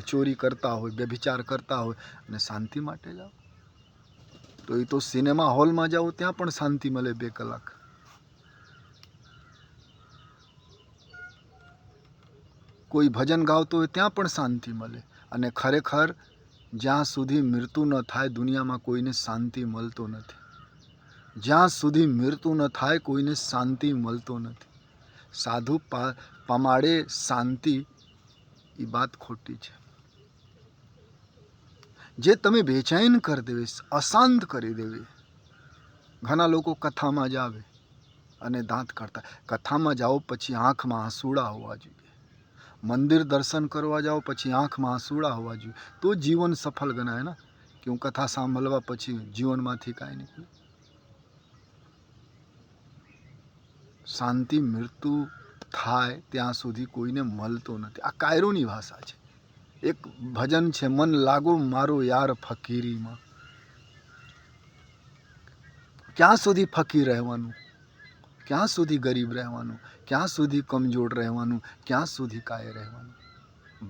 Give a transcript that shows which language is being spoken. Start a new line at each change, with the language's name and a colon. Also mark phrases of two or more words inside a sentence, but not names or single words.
Hindi: चोरी करता हो, व्यभिचार करता हो
Gujarati: અને શાંતિ માટે જાઓ તો
Hindi: ये तो सिनेमा हॉल में जाओ
Gujarati: ત્યાં પણ શાંતિ મળે 2 કલાક। કોઈ ભજન ગાવતો હોય ત્યાં પણ શાંતિ મળે। અને ખરેખર જ્યાં સુધી મૃત્યુ ન થાય
Hindi: दुनिया में
Gujarati: કોઈને શાંતિ મળતો નથી। જ્યાં સુધી મૃત્યુ ન થાય કોઈને શાંતિ મળતો નથી। સાધુ પમાડે શાંતિ ઈ બાત ખોટી છે। જે તમે બેચૈન કર દેવે, અશાંત કરી દેવે। ઘના લોકો કથા મેં જાવે અને દાંત કાઢતા। કથા મેં જાઓ પછી આંખ મેં આંસૂડા હોવા જોઈએ। મંદિર દર્શન કરવા જાઓ પછી આંખ મેં આંસૂડા હોવા જોઈએ તો જીવન સફળ ગણાય ના। ક્યોં કથા સાંભળવા પછી જીવન માંથી કાંઈ નીકળે। શાંતિ મૃત્યુ થાય ત્યાં સુધી કોઈને મળતો નથી। આ કાયરોની ભાષા છે। એક ભજન છે, મન લાગો મારો યાર ફકીરી મેં। ક્યાં સુધી ફકીર રહેવાનું, ક્યાં સુધી ગરીબ રહેવાનું, ક્યાં સુધી કમજોર રહેવાનું, ક્યાં સુધી કાય રહેવાનું।